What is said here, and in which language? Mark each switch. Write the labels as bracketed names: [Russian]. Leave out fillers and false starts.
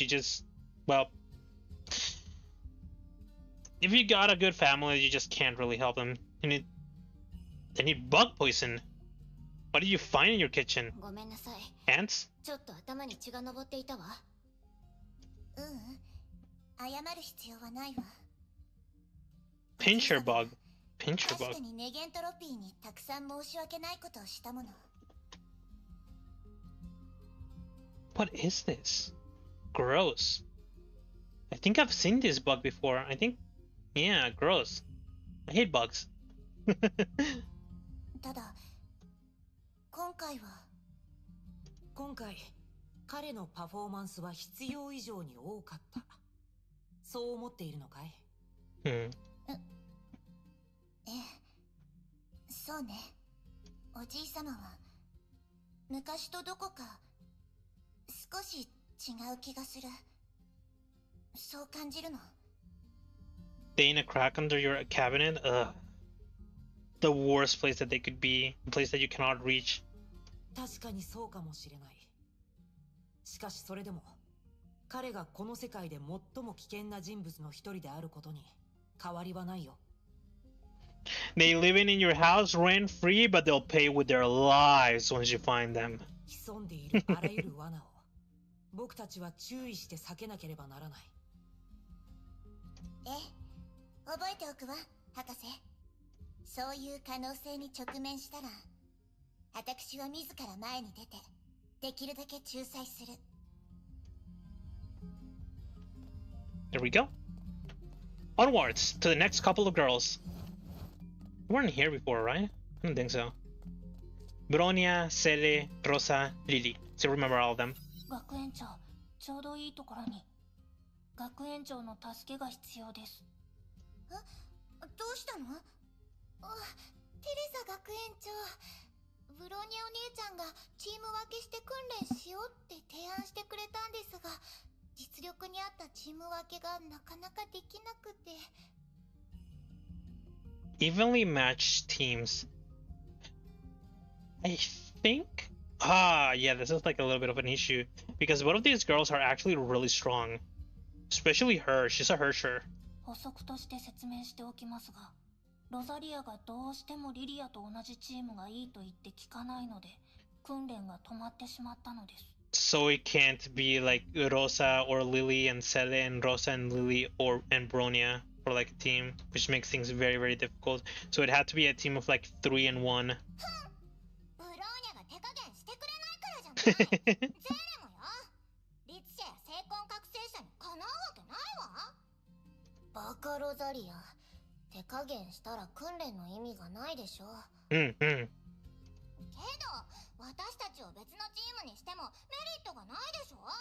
[English] You just, well, if you got a good family, you just can't really help them. And they need bug poison. What did you find in your kitchen? [Japanese] ごめんなさい。 [English] Ants? [Japanese] ちょっと頭に血が上っていたわ。ううん、謝る必要はないわ。 [English] Pincher bug. Pincher [Japanese] 確 [English] bug. [Japanese] かにネゲントロピーにたくさん申し訳ないことをしたもの。 [English] What is this? Gross. I think I've seen this bug before. I think, yeah, gross. I hate bugs. [Japanese] ただ、今回は。今回、彼のパフォーマンスは必要以上に多かった。そう思っているのかい？ Hmm. ええ、そうね。おじいさまは昔とどこか少し違う気がする。そう感じるの。 [English] Stay in a crack under your cabinet? Ugh. The worst place that they could be. A place that you cannot reach. [Japanese] 確かにそうかもしれない。しかしそれでも、彼がこの世界で最も危険な人物の一人であることに変わりはないよ。 [English] They living in your house rent free, but they'll pay with their lives once you find them. [Japanese] 潜んでいるあらゆる罠を僕たちは注意して避けなければならない。ええ、覚えておくわ、博士。そういう可能性に直面したら、私は自ら前に出て、できるだけ仲裁する。 [English] There we go. Onwards to the next couple of girls. You weren't here before, right? I don't think so. Bronia, Cele, Rosa, Lily. So remember all of them. [Japanese] 学園長、ちょうどいいところに。学園長の助けが必要です。どうしたの？テレサ学園長。ブローニャお姉ちゃんがチーム分けして訓練しようって提案してくれたんですが、実力に合ったチーム分けがなかなかできなくて。 [English] Evenly matched teams. I think. Yeah, this is like a little bit of an issue because both of these girls are actually really strong. Especially her. She's a Hersher. [Japanese] 補足として説明しておきますが、ロザリアがどうしてもリリアと同じチームがいいと言って聞かないので、訓練が止まってしまったのです。 [English] So it can't be like Rosa or Lily and Cele and Rosa and Lily and Bronia for like a team, which makes things very, very difficult. So it had to be a team of like 3 and 1. [Japanese] ブローニャが手加減してくれないからじゃない。ゼーレもよ。律者や精魂覚醒者にかなうわけないわ。バカロザリア。手加減したら訓練の意味がないでしょ。けど、私たちを別のチームにしてもメリットがないでしょ。